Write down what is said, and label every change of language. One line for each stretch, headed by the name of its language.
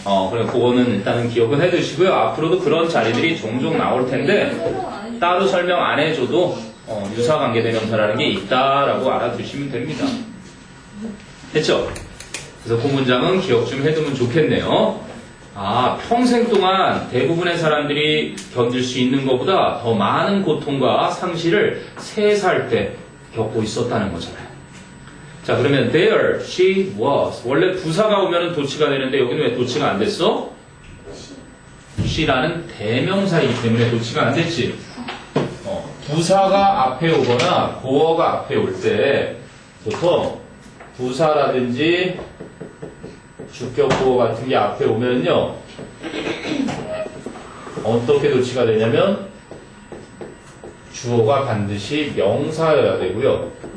Korean: 그래, 그거는 일단은 기억은 해두시고요. 앞으로도 그런 자리들이 종종 나올 텐데, 따로 설명 안 해줘도, 유사관계대명사라는 게 있다라고 알아두시면 됩니다. 됐죠? 그래서 그 문장은 기억 좀 해두면 좋겠네요. 아, 평생 동안 대부분의 사람들이 견딜 수 있는 것보다 더 많은 고통과 상실을 3살 때 겪고 있었다는 거잖아요. 자, 그러면
English: there she was.
Korean: 원래 부사가 오면은 도치가 되는데 여기는 왜 도치가 안 됐어? she라는 대명사이기 때문에 도치가 안 됐지. 부사가 앞에 오거나 보어가 앞에 올 때 보통 부사라든지 주격보어 같은 게 앞에 오면요 어떻게 도치가 되냐면 주어가 반드시 명사여야 되고요.